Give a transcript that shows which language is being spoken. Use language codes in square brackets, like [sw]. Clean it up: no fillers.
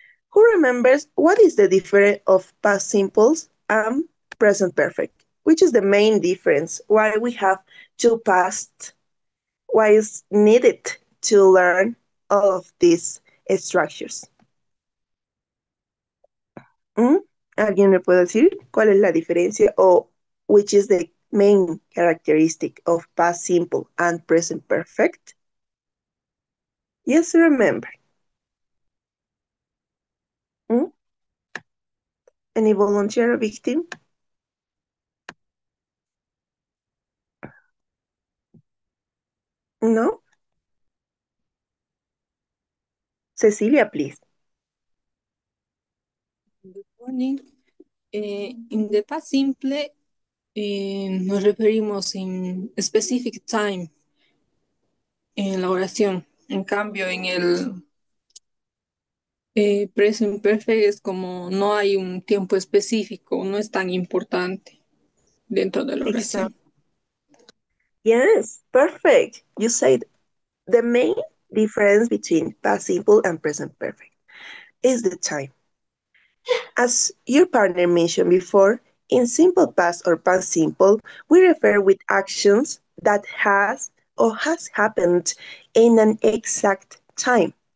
[en] Who remembers what is the difference of past simples and present perfect? Which is the main difference? Why we have two past? Why is needed to learn all of these structures? ¿Mm? [es] ¿Alguien me puede decir cuál es la diferencia o [en] which is the main characteristic of past simple and present perfect? Yes, remember. ¿Mm? Any volunteer or victim? No? Cecilia, please. Good morning. In the past simple, [es] nos referimos en [en] specific time [es] en la oración. En cambio, en el present perfect es como no hay un tiempo específico, no es tan importante dentro de la oración. [en] Exactly. Yes, perfect. You said the main difference between past simple and present perfect is the time. As your partner mentioned before, in simple past or past simple, we refer with actions that has or has happened in an exact time.